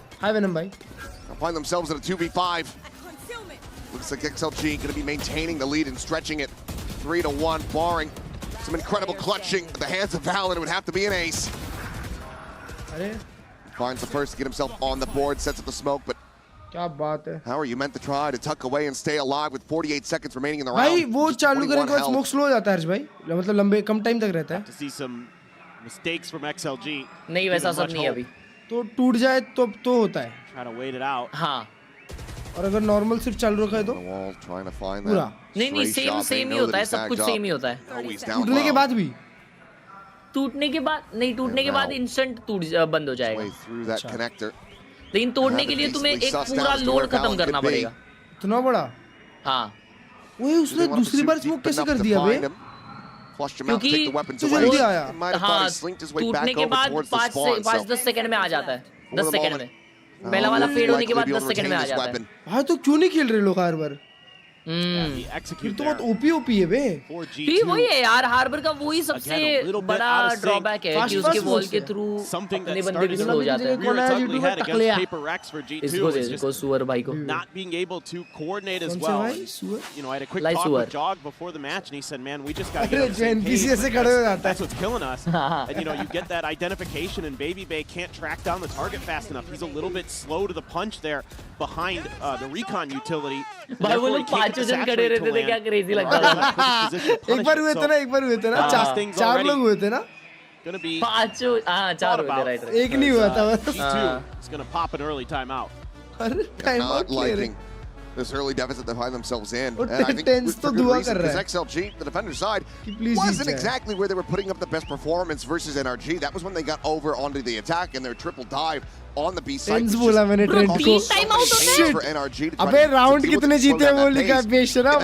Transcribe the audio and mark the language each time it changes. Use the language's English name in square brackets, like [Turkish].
[English] They'll find themselves in a 2v5. Looks like XLG going to be maintaining the lead and stretching it 3-1, barring some incredible clutching at the hands of Valen. It would have to be an ace. Finds the first to get himself on the board, sets up the smoke, but how are you meant to try to tuck away and stay alive with 48 seconds remaining in the round? [Hindi] भाई वो चालू करने के बाद smoke slow हो जाता है हर्ष भाई, मतलब लंबे कम टाइम तक रहता है. [English] To see some mistakes from XLG. [Hindi] नहीं वैसा सब नहीं है अभी. तो टूट जाए तो होता है. [English] Try to wait it out. [Hindi] हाँ. और अगर नॉर्मल सिर्फ चालू रखा है तो पूरा. नहीं सेम ही होता है, सब कुछ सेम ही होता है. टूटने के बाद भी. टूटने के बाद इंस्टेंट बंद हो जाएगा. लेकिन तोड़ने के लिए तुम्हें एक पूरा लोड खत्म करना पड़ेगा. इतना बड़ा? हाँ. वही उसने दूसरी बार स्मोक कैसे कर दिया बे? क्योंकि जल्दी आया. हाँ, टूटने के बाद 5-10 सेकंड में आ जाता है. 10 सेकंड में. पहला वाला फेड होने के बाद 10 सेकंड में आ जाता है. हाँ तो क्यों नहीं खेल रहे लोग हर बार? फिर तो बहुत ओपी है बे. ठीक वही है यार, हार्बर का वही सबसे बड़ा ड्रॉबैक है कि उसके बॉल के थ्रू अपने बंदे भी स्लो हो जाते हैं. इसको सुअर भाई को. [English] Not being able to coordinate as well. You know, I had a quick talk with Jog before the match, and he said, "Man, we just got to get on the same page. That's what's killing us." And you know, you get that identification, and Baby Bay can't track down the target fast enough. He's a little bit slow to the punch there behind the recon utility. [Hindi] भाई वो लोग 5 जन खड़े रहते थे, क्या crazy लगता था. एक बार हुए थे ना 4 लोग हुए थे ना. 5 हाँ 4 हुए थे, राइट. एक नहीं हुआ था. [English] G2 is going to pop an early timeout. Not liking this early deficit they find themselves in. And I think for good reason, because XLG, the defender side, wasn't exactly where they were putting up the best performance versus NRG. That was when they got over onto the attack and their triple dive on the B side. [Hindi] बोला मैंने trend को. [English] For NRG to try [Hindi] अबे round कितने जीते वो लिखा बेशरम.